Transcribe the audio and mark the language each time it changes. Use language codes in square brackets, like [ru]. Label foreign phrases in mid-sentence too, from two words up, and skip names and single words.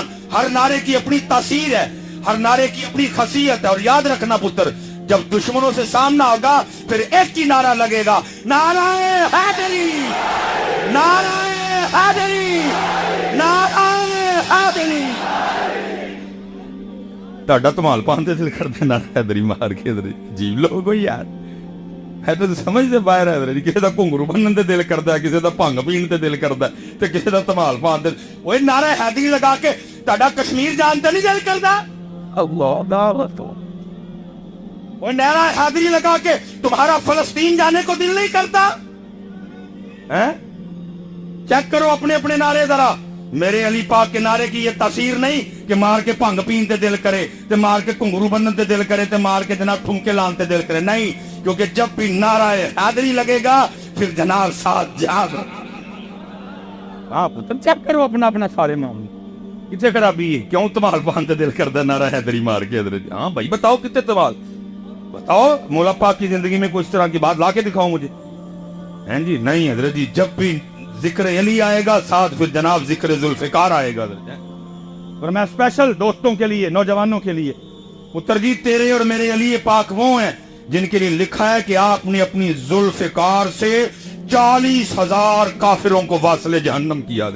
[ur] ہر نعرے کی اپنی تاثیر ہے, ہر نعرے کی اپنی خاصیت ہے. اور یاد رکھنا پتر, جب دشمنوں سے سامنا ہوگا پھر ایک ہی نعرہ لگے گا, نعرہ حیدری, نعرہ حیدری, نعرہ حیدری. [pa] تہاڈا دھمال پان تے دل کردا نعرہ حیدری مار کے. [ur] عجیب لوگ ہو یار, ہے تو سمجھ دے باہر ہے حضرت. [pa] کسی دا گھنگرو بنن تے دل کردا ہے, کسی دا بھنگ پین تے دل کردا ہے, تے کسی دا دھمال پان تے. اوے نعرہ حیدری لگا کے تہاڈا کشمیر جان تے نہیں دل کردا؟ [ur] اللہ دعوت. اوے نعرہ حیدری لگا کے تمہارا فلسطین جانے کو دل نہیں کرتا؟ ہیں چیک کرو اپنے اپنے نعرے ذرا. میرے علی پاک کے نعرے کی یہ تاثیر نہیں کہ مار کے [pa] بھنگ پین تے دل کرے, [ur] تے مار کے [pa] گھنگرو بنن تے دل کرے, [ur] تے مار کے جناب [pa] ٹھمکے لان تے دل کرے. [ur] نہیں, کیونکہ جب بھی نعرہ حیدری لگے گا پھر جناب ساتھ جاگ. ہاں پتر چیک کرو اپنا اپنا سارے معاملے کتنے خرابی ہے. [pa] کیوں تمال پان تے دل کردا نعرہ حیدری مار کے حضرت؟ [ur] ہاں بھائی بتاؤ کتنے تمال, بتاؤ مولا پاک کی زندگی میں کوئی اس طرح کی بات لا کے دکھاؤ مجھے. ہیں جی نہیں حضرت جی, جب بھی ذکر علی آئے گا ساتھ پھر جناب ذکر ذوالفقار آئے گا. اور میں اسپیشل دوستوں کے لیے, نوجوانوں کے لیے, پتر جی تیرے اور میرے علی پاک وہ ہیں جن کے لیے لکھا ہے کہ آپ نے اپنی ذوالفقار سے 40,000 کافروں کو واصل جہنم کیا.